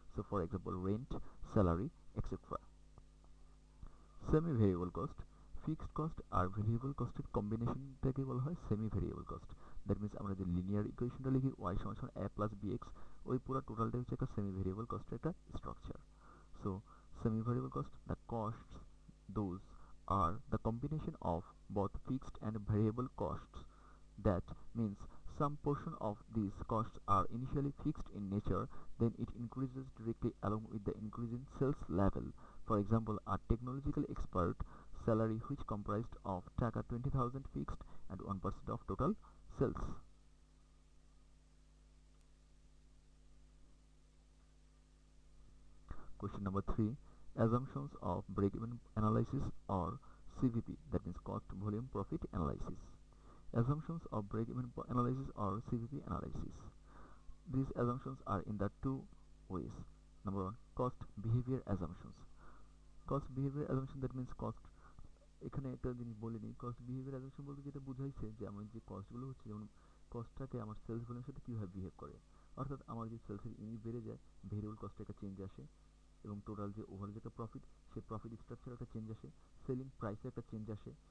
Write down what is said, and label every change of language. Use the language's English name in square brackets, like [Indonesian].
[Bangla] So for example rent, salary, etcetera. Semi variable cost, fixed cost আর variable কস্টের কম্বিনেশনটাকে বলা হয় semi variable cost. That means আমরা যে linear ইকুয়েশনটা লিখি y সমান a plus bx, ওই পুরো টোটালটা হচ্ছে একটা সেমি ভেরিয়েবল কস্টের একটা structure. [English] So semi variable cost, the costs those are the combination of both fixed and variable costs. That means some portion of these costs are initially fixed in nature, then it increases directly along with the increase in sales level. For example, a technological expert salary which comprised of taka 20,000 fixed and 1% of total sales. Question number 3. Assumptions of break-even analysis or CVP, that means cost volume profit analysis. Assumptions of break-even analysis or CVP analysis. These assumptions are in the two ways. Number 1, cost behavior assumptions. Cost behavior assumption, that means cost, [Bangla] এখানে একটা জিনিস বলে নিই, cost behaviour assumption বলতে যেটা বুঝাইছে যে আমার যে কস্টগুলো হচ্ছে, যেমন কস্টটাকে আমার সেলস ভলিউমের সাথে কীভাবে বিহেভ করে, অর্থাৎ আমার যে সেলসের ইউনিট বেড়ে যায়, ভেরিয়েবল কস্টে একটা চেঞ্জ আসে, এবং টোটাল যে ওভারঅল যে একটা প্রফিট, সেই প্রফিট স্ট্রাকচারে একটা চেঞ্জ আসে, সেলিং প্রাইসে একটা চেঞ্জ আসে।